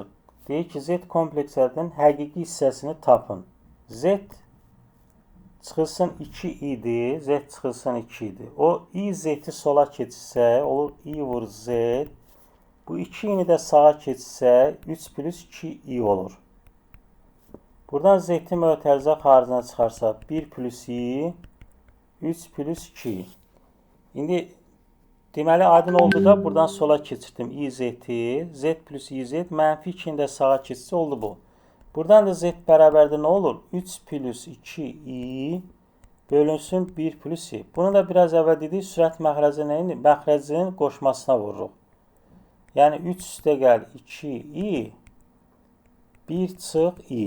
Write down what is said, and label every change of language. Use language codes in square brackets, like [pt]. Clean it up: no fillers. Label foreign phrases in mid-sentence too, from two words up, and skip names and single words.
[az] Deyir ki, z komplekslərinin həqiqi hissəsini tapın. Z çıxılsın 2 idi. Z çıxılsın 2 idi. O i z'i sola keçirsə, olur i vur z. Bu 2i'ni də sağa keçirsə, 3 plus 2 i olur. Buradan z-i mötərizə xaricine çıxarsa 1 plus i, 3 plus 2. İndi deməli aydın oldu da buradan sola keçirdim i z-i. Z plus i z mənfi 2'ni də sağa keçirsə oldu bu. Buradan da z bərabərdir nə olur? 3 plus 2 i bölünsün 1 plus i. Bunu da biraz əvvəl dedik, sürət məxrəcinin qoşmasına vururuq. Yəni 3 üstə gəl 2 i 1 çıx i.